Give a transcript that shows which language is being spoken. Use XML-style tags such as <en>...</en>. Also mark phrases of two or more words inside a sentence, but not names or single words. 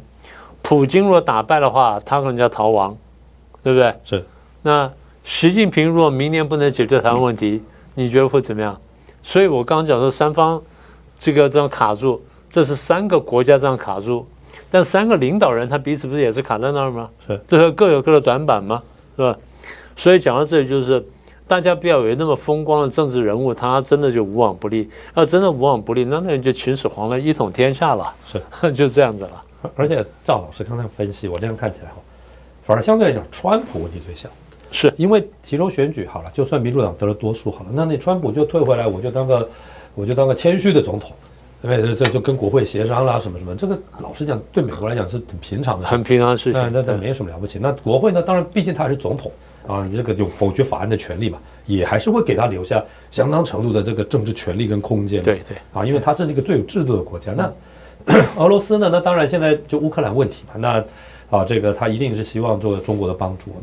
<zh>普京若打敗的話，他可能要逃亡，對不對？是。那習近平若明年不能解決台灣問題，你覺得會怎麼樣？所以我剛剛講說3方這樣卡住，這是3個國家這樣卡住，但3個領導人他彼此不是也是卡在那兒嗎？是，這各有各的短板嗎？是吧？所以講到這裡，就是大家不要以為那麼風光的政治人物，他真的就無往不利。要真的無往不利，那人就秦始皇了，一統天下了，就這樣子了。而且趙老師剛才分析，我這樣看起來反而相对來講，川普問題最小。是因為其中選舉好了，就算民主黨得了多數好了，那你川普就退回來，我就當個謙虛的總統，因為這就跟國會協商啦什麼什麼，這個老實講對美國來講是很平常的事，很平常的事情，那沒什麼了不起。那國會呢，當然畢竟他還是總統啊，你這個有否決法案的權利嘛，也還是會給他留下相當程度的這個政治權利跟空間。對啊，因為他是一個最有制度的國家。那俄羅斯呢，那當然現在就烏克蘭問題嘛，那這個他一定是希望做中國的幫助。</zh>